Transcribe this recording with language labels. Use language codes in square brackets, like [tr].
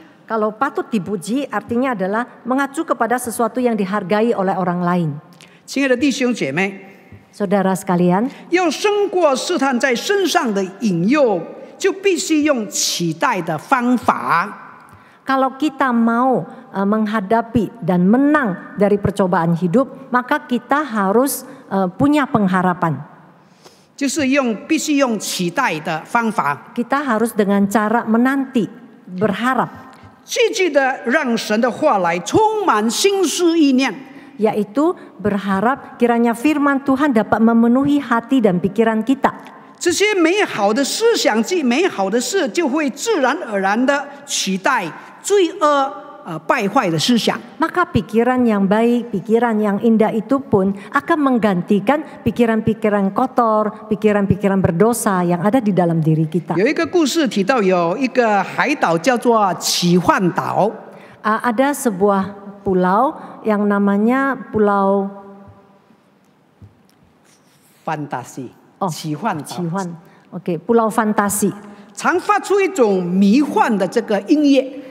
[id] Kalau patut dipuji artinya adalah mengacu kepada sesuatu yang dihargai oleh orang lain. [zh] 亲爱的弟兄姐妹， [id] Saudara sekalian, [zh] 要胜过试探在身上的引诱，就必须用期待的方法。 [id] kalau kita mau menghadapi dan menang dari percobaan hidup, maka kita harus punya pengharapan. [zh] 就是必须用期待的方法， [id] Kita harus dengan cara menanti, berharap, [zh] 积极的让神的话来充满心思意念， [id] yaitu berharap kiranya firman Tuhan dapat memenuhi hati dan pikiran kita. [zh] 这些美好的思想及美好的事，就会自然而然的取代罪恶败坏的思想。 [id] Maka pikiran yang baik, pikiran yang indah itu pun akan menggantikan pikiran-pikiran kotor, pikiran-pikiran berdosa yang ada di dalam diri kita. [zh] 有一个故事提到，有一个海岛叫做奇幻岛， [id] Ada sebuah pulau yang namanya Pulau [zh] fantasi， 奇幻岛， [id] Pulau Fantasi. [zh] 常发出一种迷幻的这个音乐。